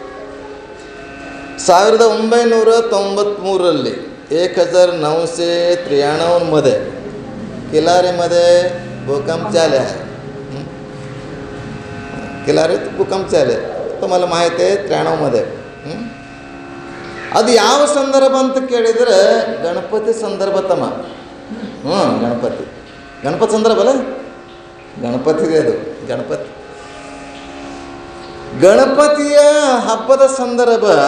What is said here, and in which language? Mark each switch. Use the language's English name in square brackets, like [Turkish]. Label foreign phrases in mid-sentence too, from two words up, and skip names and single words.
[Marathi] 1993 1993 किल्लारीमध्ये भूकंप झाले आहे. किल्लारीत भूकंप झाले, तुम्हाला माहीत आहे. [Kannada] 93 ಅದು ಯಾವ ಸಂದರ್ಭ ಅಂತ ಕೇಳಿದರೆ ಗಣಪತಿ ಸಂದರ್ಭ ತಮ್ಮ. ಗಣಪತಿ ಸಂದರ್ಭ ಅಲ್ಲ, ಗಣಪತಿದೆ ಅದು. ಗಣಪತಿಯ ಹಬ್ಬದ ಸಂದರ್ಭ.